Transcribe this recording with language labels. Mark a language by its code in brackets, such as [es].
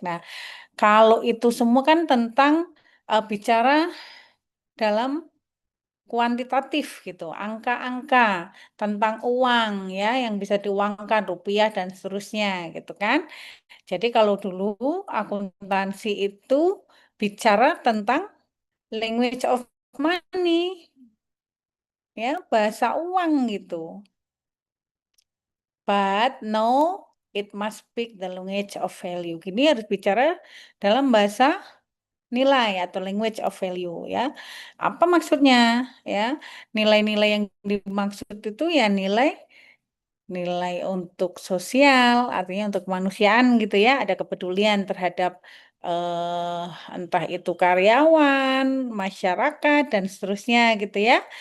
[id] Nah, kalau itu semua kan tentang bicara dalam kuantitatif gitu, angka-angka tentang uang ya yang bisa diuangkan rupiah dan seterusnya gitu kan. Jadi kalau dulu akuntansi itu bicara tentang language of money ya, bahasa uang gitu. [en] But no, it must speak the language of value. [id] Gini harus bicara dalam bahasa nilai atau language of value ya. Apa maksudnya ya? Nilai-nilai yang dimaksud itu ya nilai untuk sosial, artinya untuk kemanusiaan gitu ya, ada kepedulian terhadap eh, entah itu karyawan, masyarakat dan seterusnya gitu ya.